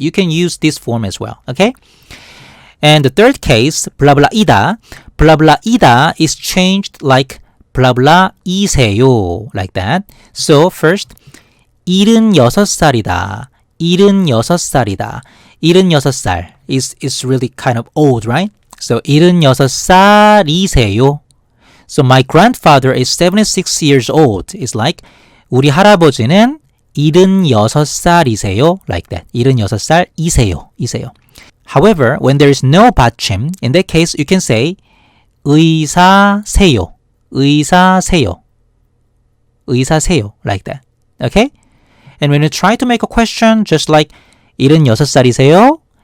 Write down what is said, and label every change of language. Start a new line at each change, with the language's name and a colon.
English: You can use this form as well. Okay? And the third case, blah blah ida is changed like blah blah
Korean: 이세요
English: like that.
Korean: So first, 76살이다. 76살이다.
English: 76살 is really kind of old, right?
Korean: So 76살이세요.
English: So my grandfather is 76 years old. It's like
Korean: 우리 할아버지는 76살이세요.
English: Like that.
Korean: 76살이세요. 이세요.
English: However, when there is no 받침, in that case you can say
Korean: 의사세요. 의사세요. 의사세요.
English: Like that. Okay? And when you try to make a question, just like
Korean: 76살이세요?